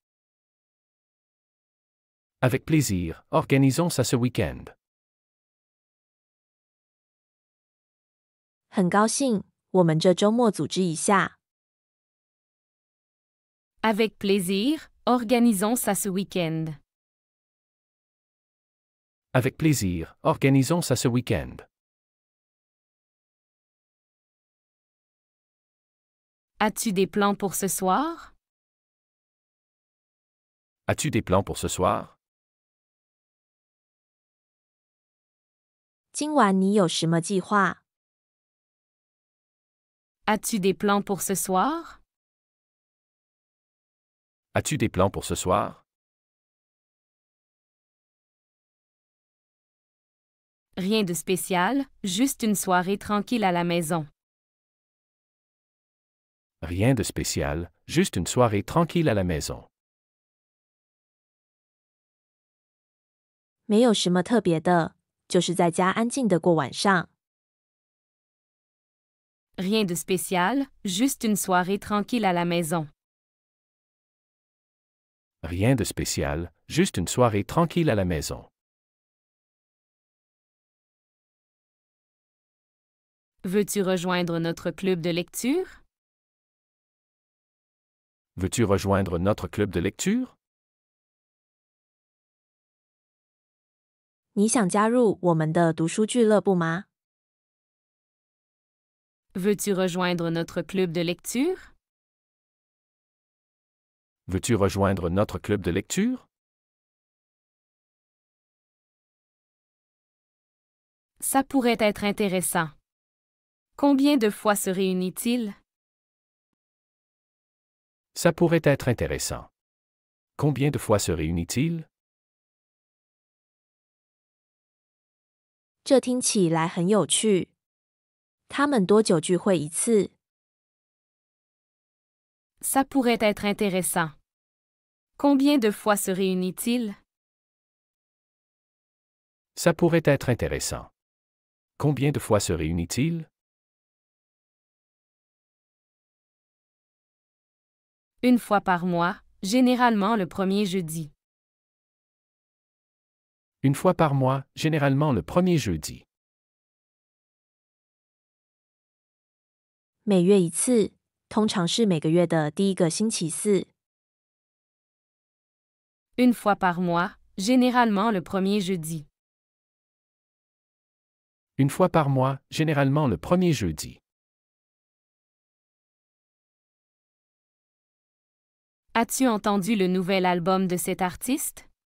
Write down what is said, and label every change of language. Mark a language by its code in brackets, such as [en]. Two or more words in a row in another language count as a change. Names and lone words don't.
[fr] Avec plaisir, organisons ça ce week-end. [zh] 很高兴，我们这周末组织一下。 [fr] Avec plaisir, organisons ça ce week-end. Avec plaisir, organisons ça ce week-end. As-tu des plans pour ce soir? As-tu des plans pour ce soir? [zh] 今晚你有什么计划？ [fr] As-tu des plans pour ce soir? As-tu des plans pour ce soir? Rien de spécial, juste une soirée tranquille à la maison. Rien de spécial, juste une soirée tranquille à la maison. [zh] 没有什么特别的，就是在家安静的过晚上。 [fr] Rien de spécial, juste une soirée tranquille à la maison. Rien de spécial, juste une soirée tranquille à la maison. Veux-tu rejoindre notre club de lecture? Veux-tu rejoindre notre club de lecture? [zh] 你想加入我们的读书俱乐部吗？ [fr] Veux-tu rejoindre notre club de lecture? Veux-tu rejoindre notre club de lecture? Ça pourrait être intéressant. Combien de fois se réunit-il? Ça pourrait être intéressant. Combien de fois se réunit-il? [zh] 这听起来很有趣。他们多久聚会一次？ [fr] Ça pourrait être intéressant. Combien de fois se réunit-il? Ça pourrait être intéressant. Combien de fois se réunit-il? Une fois par mois, généralement le premier jeudi. Une fois par mois, généralement le premier jeudi. [zh] 每月一次，通常是每个月的第一个星期四。 [fr] Une fois par mois, généralement le premier jeudi. Une fois par mois, généralement le premier jeudi. As-tu entendu le nouvel album de cet artiste?